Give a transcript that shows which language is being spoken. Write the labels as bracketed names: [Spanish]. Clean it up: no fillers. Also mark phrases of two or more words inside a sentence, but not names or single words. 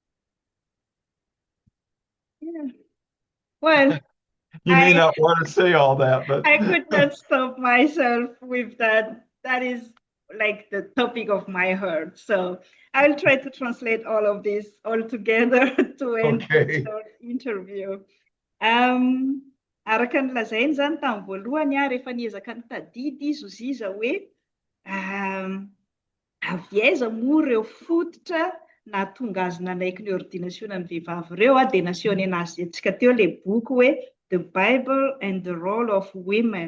[English] Yeah. Well, You may not want to say all that, but I could not stop myself with that. That is like the topic of my heart. So I'll try to translate all of this all together to end this okay. short interview. [Malagasy] Araka ny lazainy zany tamin'ny voalohany rehefa niezaka nitadidy izy Ziza hoe avy aiza moa ireo fototra nahatonga azy nanaiky ny ordinasionan'ny vehivavy ireo dia naseho anazy antsika teo ilay boky hoe The Bible and the Role of Women.